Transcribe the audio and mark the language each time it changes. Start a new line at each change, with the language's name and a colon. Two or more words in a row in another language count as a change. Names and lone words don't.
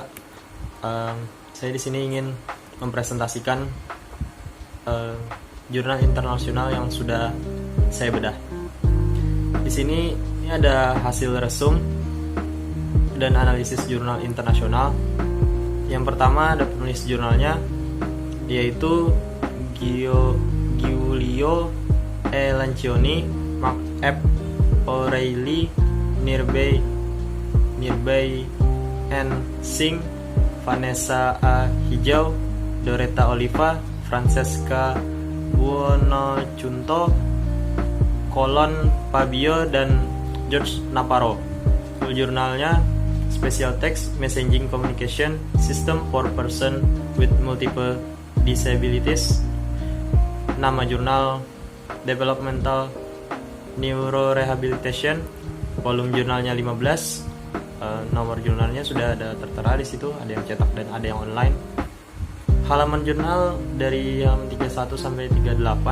Indonesian: Saya di sini ingin mempresentasikan jurnal internasional yang sudah saya bedah. Di sini ini ada hasil resum dan analisis jurnal internasional. Yang pertama ada penulis jurnalnya, yaitu Giulio E. Lancioni, Mark F. O'Reilly, Nirbay N. Singh, Vanessa A. Hijau, Doretta Oliva, Francesca Buonocunto, Colon Fabio, dan George Navarro. Full jurnalnya Special Text Messaging Communication System for Person with Multiple Disabilities. Nama jurnal Developmental Neurorehabilitation. Volume jurnalnya 15. Nomor jurnalnya sudah ada tertera di situ, ada yang cetak dan ada yang online. Halaman jurnal dari halaman 31 sampai 38.